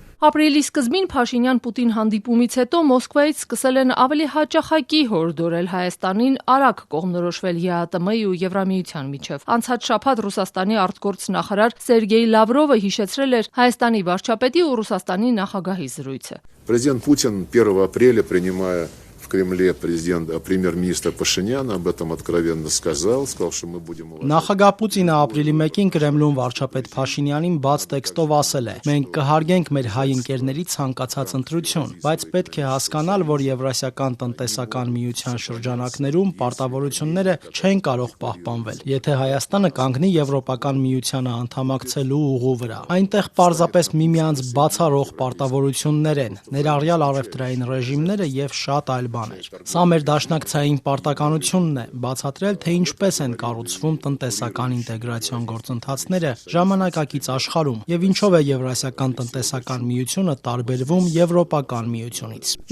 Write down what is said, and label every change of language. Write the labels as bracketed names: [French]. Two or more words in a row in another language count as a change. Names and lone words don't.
[Armenian] Ապրիլի սկզբին Փաշինյան-Պուտին հանդիպումից հետո Մոսկվայից սկսել են ավելի հաճախակի հորդորել Հայաստանին արագ կողմնորոշվել ԵԱՏՄ-ի ու Եվրամիության միջև։ Անցած շաբաթ Ռուսաստանի արտգործնախարար Սերգեյ Լավրովը հիշեցրել էր Հայաստանի վարչապետի ու Ռուսաստանի նախագահի զրույցը։ [Russian] Президент Путин 1 апреля, принимая в Кремле премьер-министра Пашиняна, об этом откровенно сказал, что мы будем... [Armenian] Նախագահ Պուտինը ապրիլի 1-ին Կրեմլում վարչապետ Փաշինյանին բաց տեքստով ասել է. «Մենք կհարգենք մեր հայ ընկերների ցանկացած ընտրություն, բայց պետք է հասկանալ, որ Եվրասիական տնտեսական միության շրջանակներում պարտավորությունները չեն կարող պահպանվել, եթե Հայաստանը կանգնի Եվրոպական միությանը անդամակցելու ուղու վրա։ Այնտեղ պարզապես միմյանց բացառող պարտավորություններ են, ներառյալ առևտրային ռեժիմները եւ շատ այլ բաներ։ Սա մեր դաշնակցային պարտականությունն է, բացատրել, թե ինչպես են կառուցվում տնտեսական ինտեգրացիոն գործընթացները ժամանակակից աշխարհում եւ ինչով է Եվրասիական տնտեսական միությունը տարբերվում Եվրոպական միությունից»։